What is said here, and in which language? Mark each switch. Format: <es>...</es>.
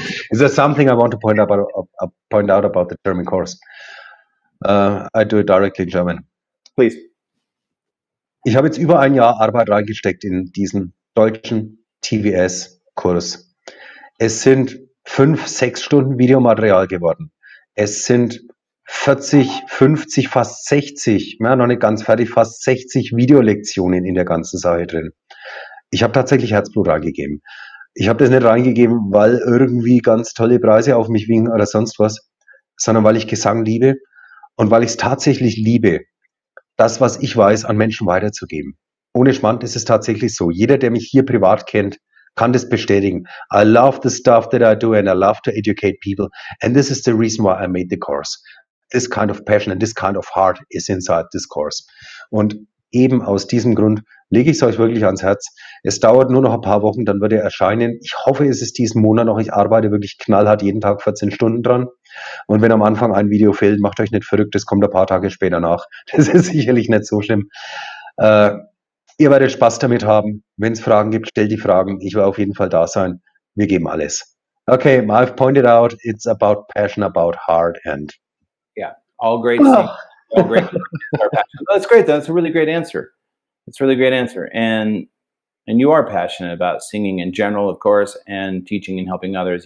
<en>Is there something I want to point out about the German course? I do it directly in German. Please.</en> <de>Ich habe jetzt über ein Jahr Arbeit reingesteckt in diesen deutschen TVS-Kurs. Es sind 5-6 Stunden Videomaterial geworden. Es sind 40, 50, fast 60, ja, noch nicht ganz fertig, fast 60 Videolektionen in der ganzen Sache drin. Ich habe tatsächlich Herzblut reingegeben. Ich habe das nicht reingegeben, weil irgendwie ganz tolle Preise auf mich wiegen oder sonst was, sondern weil ich Gesang liebe und weil ich es tatsächlich liebe, das, was ich weiß, an Menschen weiterzugeben. Ohne Schmand ist es tatsächlich so. Jeder, der mich hier privat kennt, kann das bestätigen.</de> <en>I love the stuff that I do and I love to educate people. And this is the reason why I made the course. This kind of passion and this kind of heart is inside this course.</en> <de>Und eben aus diesem Grund lege ich es euch wirklich ans Herz. Es dauert nur noch ein paar Wochen, dann wird er erscheinen. Ich hoffe, es ist diesen Monat noch. Ich arbeite wirklich knallhart jeden Tag 14 Stunden dran. Und wenn am Anfang ein Video fehlt, macht euch nicht verrückt, das kommt ein paar Tage später nach. Das ist sicherlich nicht so schlimm. Ihr werdet Spaß damit haben. Wenn es Fragen gibt, stellt die Fragen. Ich werde auf jeden Fall da sein. Wir geben alles.</de> <en>Okay, I've pointed out, it's about passion, about heart and... Yeah, all great things. All great. That's great. That's a really great answer. It's a really great answer. And you are passionate about singing in general, of course, and teaching and helping others.</en>